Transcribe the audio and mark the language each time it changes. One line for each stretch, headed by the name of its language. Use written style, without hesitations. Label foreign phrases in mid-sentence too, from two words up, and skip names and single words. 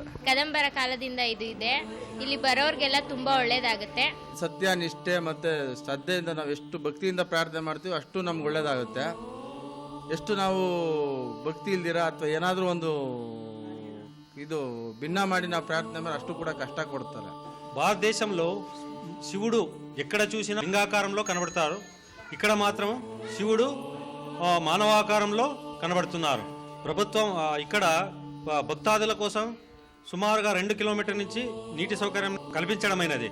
Kannada: ಕದಂಬರ ಕಾಲದಿಂದ ಇದು ಇದೆ. ಇಲ್ಲಿ ಬರೋರ್ಗೆಲ್ಲ ತುಂಬಾ ಒಳ್ಳೇದಾಗುತ್ತೆ. ಸತ್ಯ, ನಿಷ್ಠೆ ಮತ್ತೆ ಶ್ರದ್ಧೆಯಿಂದ ನಾವು ಎಷ್ಟು ಭಕ್ತಿಯಿಂದ ಪ್ರಾರ್ಥನೆ ಮಾಡ್ತೀವಿ ಅಷ್ಟು ನಮ್ಗೆ ಒಳ್ಳೇದಾಗುತ್ತೆ. ಎಷ್ಟು ನಾವು ಭಕ್ತಿ ಇಲ್ದಿರ ಅಥವಾ ಏನಾದರೂ ಒಂದು ಇದು ಭಿನ್ನ ಮಾಡಿ ನಾವು ಪ್ರಾರ್ಥನೆ ಮಾಡಿ ಅಷ್ಟು ಕೂಡ ಕಷ್ಟ ಕೊಡ್ತಾರೆ.
Telugu: భారతదేశంలో శివుడు ఎక్కడ చూసినా లింగాకారంలో కనబడతారు. ఇక్కడ మాత్రం శివుడు మానవాకారంలో కనబడుతున్నారు. ప్రభుత్వం ఇక్కడ భక్తాదుల కోసం సుమారుగా 2 కిలోమీటర్ల నుంచి నీటి సౌకర్యం కల్పించడమైనది.